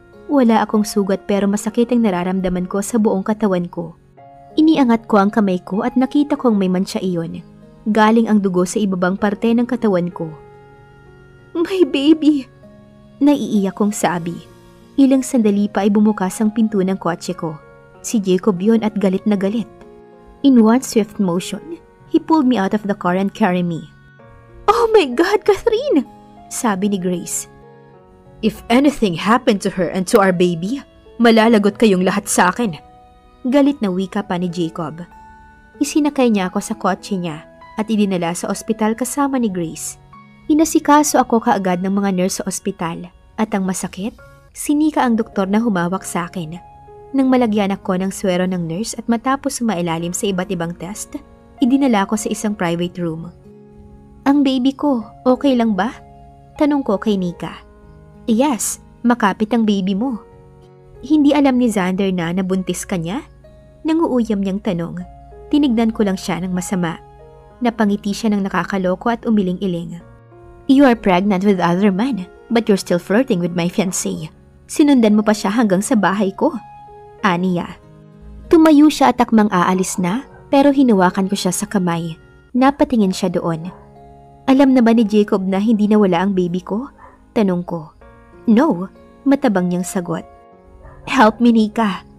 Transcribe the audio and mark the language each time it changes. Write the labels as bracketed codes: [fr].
[tl] Wala akong sugat pero masakit ang nararamdaman ko sa buong katawan ko. Iniangat ko ang kamay ko at nakita kong may mantsa iyon. Galing ang dugo sa ibabang parte ng katawan ko. [en] My baby! [tl] Naiiyak kong sabi. Ilang sandali pa ay bumukas ang pinto ng kotse ko. Si Jacob yon at galit na galit. [en] In one swift motion, he pulled me out of the car and carried me. Oh my God, Catherine! [tl] Sabi ni Grace. [en] If anything happened to her and to our baby, [tl] malalagot kayong lahat sa akin. Galit na wika pa ni Jacob. Isinakay niya ako sa kotse niya at idinala sa ospital kasama ni Grace. Inasikaso ako kaagad ng mga nurse sa ospital at ang masakit, sinika ang doktor na humawak sa akin. Nang malagyan ako ng swero ng nurse at matapos sumailalim sa iba't ibang test, idinala ko sa isang private room. Ang baby ko, okay lang ba? Tanong ko kay Nika. Yes, makapit ang baby mo. Hindi alam ni Xander na nabuntis ka niya? Nanguuyam niyang tanong. Tinignan ko lang siya ng masama. Napangiti siya ng nakakaloko at umiling-iling. [en] You are pregnant with other man, but you're still flirting with my fiancé. [tl] Sinundan mo pa siya hanggang sa bahay ko. Aniya. Tumayo siya at akmang aalis na, pero hinawakan ko siya sa kamay. Napatingin siya doon. Alam na ba ni Jacob na hindi nawala ang baby ko? Tanong ko. No, matabang niyang sagot. [en] Help me, Nika.